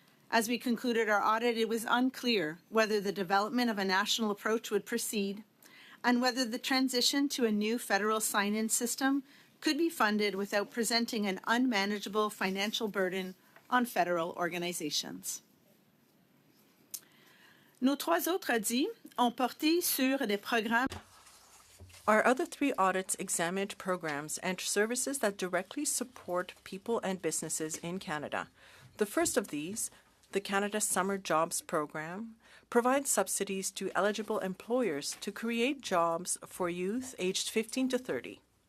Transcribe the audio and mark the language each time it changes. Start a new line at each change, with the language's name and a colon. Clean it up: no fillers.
English: As we concluded our audit, it was unclear whether the development of a national approach would proceed and whether the transition to a new federal sign-in system could be funded without presenting an unmanageable financial burden on federal organizations.
French: Nos trois autres audits ont porté sur des programmes.
English: Our other three audits examined programs and services that directly support people and businesses in Canada. The first of these, the Canada Summer Jobs Program, provides subsidies to eligible employers to create jobs for youth aged 15 to 30.